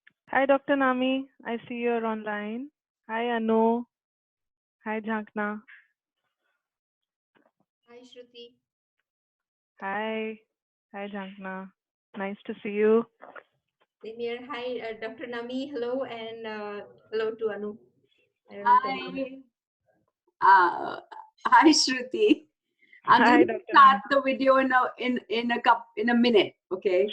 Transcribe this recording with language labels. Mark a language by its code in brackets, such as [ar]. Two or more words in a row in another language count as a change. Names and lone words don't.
[en] Hi, Dr. Nami. I see you're online. Hi, Anu. Hi, Jhankna. Hi, Shruti. Hi. Hi, Jhankna. Nice to see you. Same here. Hi, Dr. Nami. Hello, and hello to Anu. I don't know if anyone. Hi. Hi, Shruti. I'm just Hi, going to Dr. start Nami. the video in a minute, okay?